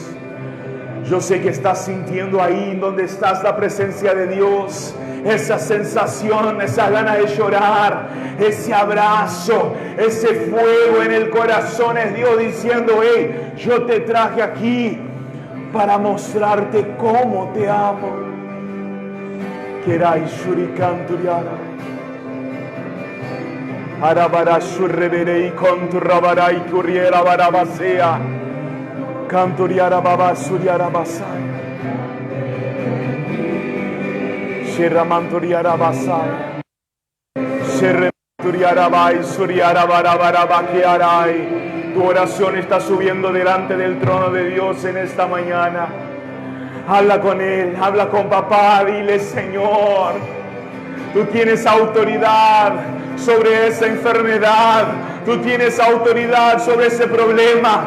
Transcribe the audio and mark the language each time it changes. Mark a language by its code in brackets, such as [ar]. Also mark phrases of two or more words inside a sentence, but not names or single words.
[es] Yo sé que estás sintiendo ahí donde estás la presencia de Dios. Esa sensación, esa gana de llorar, ese abrazo, ese fuego en el corazón. Es Dios diciendo: hey, yo te traje aquí para mostrarte cómo te amo. Kerai shurikanturiara. Arabara shurreberei konturabarai kuriera barabasea. Canturiara baba suriara basai. Sherramanturiara basai. Sherramanturiara bai suriara barabarabakearai. Tu oración está subiendo delante del trono de Dios en esta mañana. Habla con Él, habla con papá, dile: Señor, tú tienes autoridad sobre esa enfermedad. Tú tienes autoridad sobre ese problema.